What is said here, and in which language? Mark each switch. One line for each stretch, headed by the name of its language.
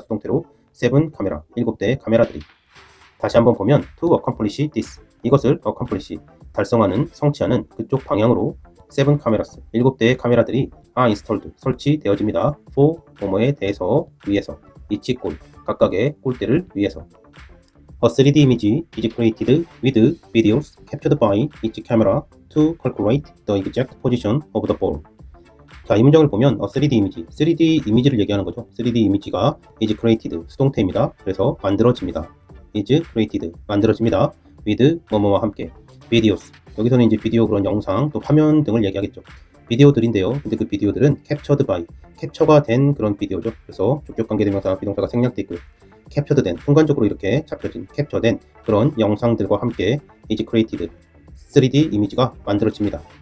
Korean: 수동태로 7 카메라 7대의 카메라들이. 다시 한번 보면
English: to accomplish this
Korean: 이것을 accomplish 달성하는 성취하는 그쪽 방향으로
English: 7 cameras
Korean: 7대의 카메라들이
English: are installed
Korean: 설치되어집니다. for 뭐뭐에 대해서 위해서 each 골 각각의 골대를 위해서.
English: A 3D image is created with videos captured by each camera to calculate the exact position of the ball.
Korean: 자, 이 문장을 보면
English: a 3D image,
Korean: 3D 이미지를 얘기하는 거죠. 3D 이미지가
English: is created
Korean: 수동태입니다. 그래서 만들어집니다.
English: is created
Korean: 만들어집니다. with 뭐뭐와 함께 videos 여기서는 이제 비디오 그런 영상 또 화면 등을 얘기하겠죠. 비디오들인데요. 근데 그 비디오들은
English: captured by
Korean: 캡처가 된 그런 비디오죠. 그래서 주격 관계대명사 비동사가 생략돼 있고요. captured 된 순간적으로 이렇게 잡혀진 캡처된 그런 영상들과 함께
English: is created
Korean: 3D 이미지가 만들어집니다.